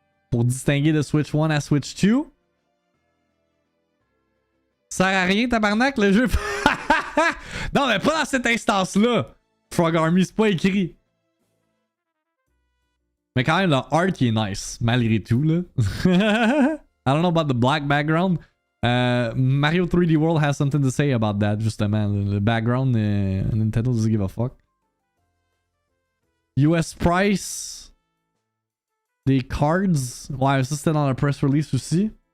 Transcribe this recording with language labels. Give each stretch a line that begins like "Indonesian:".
French: Pour distinguer de Switch 1 à Switch 2. Ça sert à rien, tabarnak, le jeu. Non, mais pas dans cette instance-là. Frog Army, c'est pas écrit. Mais quand même, le art qui est nice, malgré tout, là.
English: I don't know about the black background. Mario 3D World has something to say about that, justement. Le background, Nintendo doesn't give a fuck.
French: US price des cards. Ouais, ça c'était dans la press release aussi.